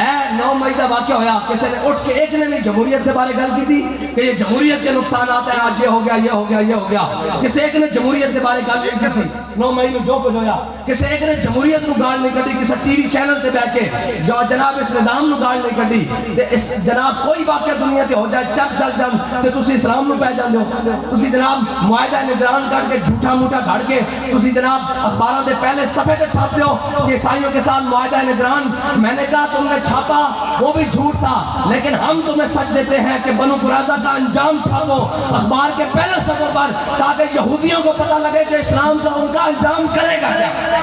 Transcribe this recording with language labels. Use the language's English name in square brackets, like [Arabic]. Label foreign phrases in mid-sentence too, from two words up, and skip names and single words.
[Urdu] 9 مئی کا واقعہ ہویا، کسی نے اٹھ کے ایک نے بھی جمہوریت کے بارے گل کی تھی کہ یہ جمہوریت کے نقصانات ہیں، آج یہ ہو گیا یہ ہو گیا یہ ہو گیا، کسی ایک نے جمہوریت کے بارے گل نہیں کی تھی 9 مئی میں جو کچھ ہویا، کسی ایک نے جمہوریت کو گال نہیں کٹی، کسی ٹی وی چینل سے بیٹھ کے جو جناب اس [Punjabi] نظام نو گال نہیں کٹی تے اس جناب کوئی واقعہ دنیا تے ہو جائے چل تے تسی اسلام نو پہ جاندے ہو، تسی جناب معاہدہ نگران کر کے جھوٹا موٹا گھڑ کے تسی جناب اخباراں دے پہلے صفحے تے چھاپتے ہو [Urdu] کہ عیسائیوں کے ساتھ معاہدہ نگران، میں نے کہا تم نے چھاپا وہ بھی جھوٹ تھا، لیکن ہم تمہیں سچ دیتے ہیں کہ بنو قریظہ کا انجام چھاپو اخبار کے پہلے صفحے پر، تاکہ یہودیوں کو پتہ لگے کہ اسلام کا ان کا انجام کرے گا کیا۔